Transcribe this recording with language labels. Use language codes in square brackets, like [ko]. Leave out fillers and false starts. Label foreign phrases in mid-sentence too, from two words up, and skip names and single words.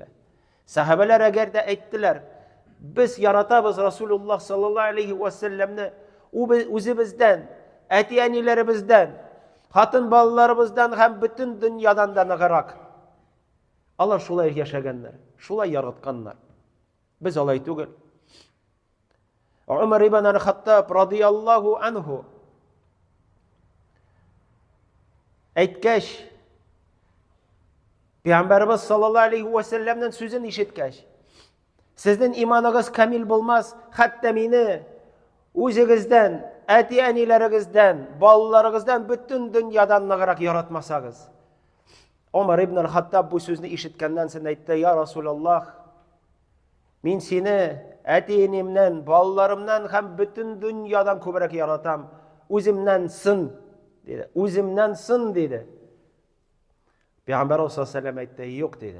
[tt] Сахабалар әгәр дә әйттеләр: "Без яратабыз Расулуллаһ [ar] صلى الله عليه وسلم [tt] үзебездән, әти-әниләребездән, хатын балаларыбыздан һәм бөтен дөньядан да ныгырак". Алар шулай яшәгәннәр, шулай яратканнар. Без алай түгел. Умар ибн аль-Хаттаб [ar] رضي الله عنه [tt] әйткәч, Пәйгамбәрбез [ar] صلى الله عليه وسلم [tt] сүзен ишеткәч: "Сезнең иманыгыз камил булмас, хәтта мине үзегездән, әти-әниләрегездән, балаларыгыздан, бөтен дөньядан ныгырак яратмасагыз". Умар ибн аль-Хаттаб бу сүзне ишеткәннән соң әйтте: [ar] "يا رسول الله, [tt] Мин сине әти-энемнән, балаларымнан һәм бөтен дөньядан күбрәк яратам. Үземнән сын, диде. Үземнән сын, диде. Пәйгамбәр [ar] صلى الله عليه وسلم [tt] әйтте, юк, диде.